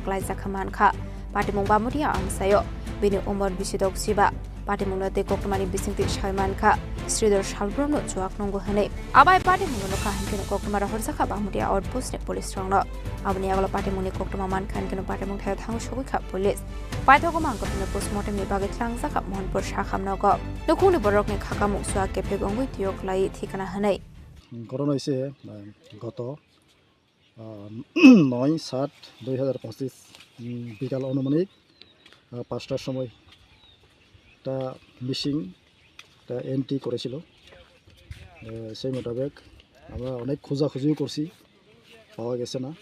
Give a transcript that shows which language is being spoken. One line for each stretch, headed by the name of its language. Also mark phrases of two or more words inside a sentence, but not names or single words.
Kok Borok: कलेजा खेमानखा पाटिमुं बामुटिया आमसायो बिनि उमर बिसिदक सिबा पाटिमुंनो ते कक्टमानि बिसिंति सायमानखा श्रीधर सालब्रमनो जुवाक नंगो हनै आबाय पाटिमुंनो काहिनकेनो कक्टमा हरजाखा बामुटिया आउटपोस्टनि पुलिस रंनो आबनि आगला पाटिमुंनि कक्टमा मानखानकेनो पाटिमुं थायो थांसोगिका पुलिस पाइथगो मानकाथनो पोस्टमर्टेमनि बागै थांजाखा मोहनपुर साखामनगो नखुनि बरकनि खाखामुं सुवा केफे गंगै तियो क्लाई ठिकाना हनै
Bangla: ঘটনা হয়েছে গত 9/7/2025 বিকাল অনুমানিক 5টার সময় একটা মিসিং একটা এন্ট্রি করেছিল। সেই মোতাবেক আমরা অনেক খোঁজাখুঁজিও করছি, পাওয়া গেছে না।